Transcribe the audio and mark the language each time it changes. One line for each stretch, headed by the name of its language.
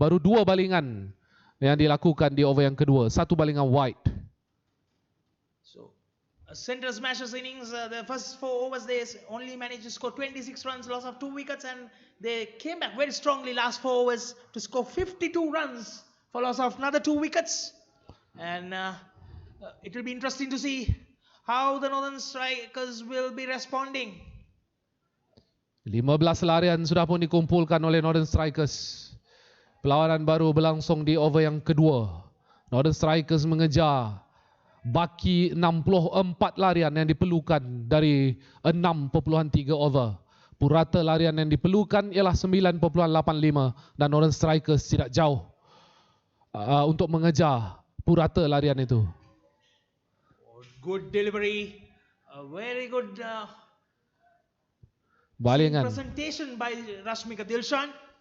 Malay: Baru 2 balingan yang dilakukan di over yang kedua. Satu balingan wide.
English: So, Central Smashers innings, the first 4 overs they only managed to score 26 runs, loss of 2 wickets, and they came back very strongly last 4 overs to score 52 runs for loss of another 2 wickets. And it will be interesting to see how the Northern Strikers will be responding.
Malay: 15 larian sudah pun dikumpulkan oleh Northern Strikers. Perlawanan baru berlangsung di over yang kedua. Northern Strikers mengejar baki 64 larian yang diperlukan dari 6.3 over. Purata larian yang diperlukan ialah 9.85 dan Northern Strikers tidak jauh untuk mengejar purata larian itu.
English: Good delivery, a very good
Malay: balingan
English: presentation by Rashmika Dilshan.